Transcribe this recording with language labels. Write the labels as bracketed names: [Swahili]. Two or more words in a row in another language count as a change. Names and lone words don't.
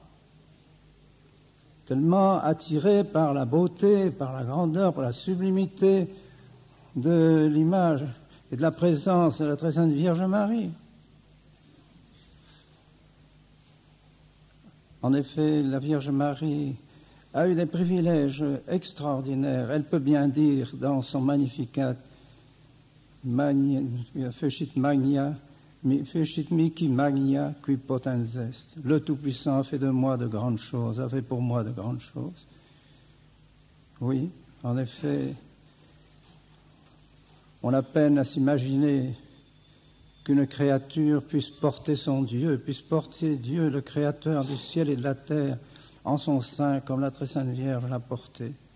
[French] Tellement attirée par la beauté, par la grandeur, par la sublimité de l'image et de la présence de la très sainte Vierge Marie. En effet, la Vierge Marie a eu des privilèges extraordinaires. Elle peut bien dire dans son Magnificat, [Latin] Fecit mihi magna qui potens est. [French] Le Tout-Puissant a fait de moi de grandes choses, a fait pour moi de grandes choses. Oui, en effet, on a peine à s'imaginer qu'une créature puisse porter son Dieu, puisse porter Dieu, le Créateur du ciel et de la terre, en son sein, comme la très sainte Vierge l'a porté.